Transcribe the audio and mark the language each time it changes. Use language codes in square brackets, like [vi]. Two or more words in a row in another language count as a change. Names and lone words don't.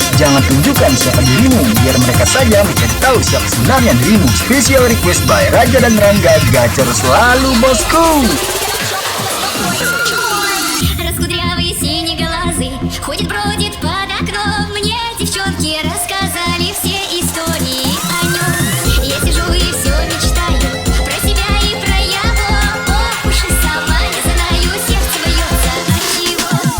[id] Jangan tunjukkan siapa dirimu, biar mereka saja mencari tahu siapa sebenarnya dirimu. [en] Special request by [id] Raja dan Rangga, gacor selalu bosku. [ru] Раскудрявый синеглазый ходит-бродит под окном. Мне девчонки рассказали все истории о нем. Я сижу и все мечтаю про себя и про его. Ох уж и сама не знаю, сердце бьется от чего.